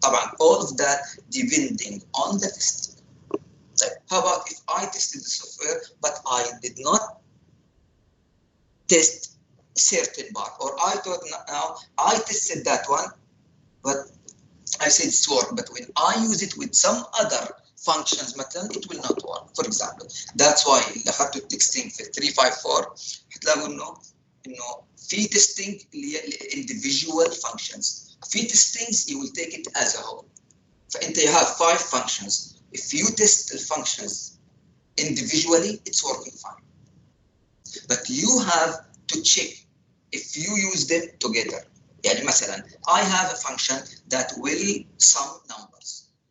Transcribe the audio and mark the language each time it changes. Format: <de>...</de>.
<en>طبعا all of that depending on the testing. How about if I tested the software but I did not test certain part, or I thought now I tested that one but I said it's work, but when I use it with some other functions</en> <ar>مثلا</ar> <en>it will not work. For example, that's why</en> <ar>اللي اخذتوا التكستينج في 354 حتلاقوا انه في تيستينج اللي هي</ar> <en>individual functions.</en> <ar>في</ar> <en>testings you will take it as a whole.</en> <ar>فانت</ar> <en>you have 5 functions. If you test the functions individually, it's working fine. But you have to check if you use them together.</en> <ar>يعني مثلا</ar> <en>I have a function that will sum numbers.</en>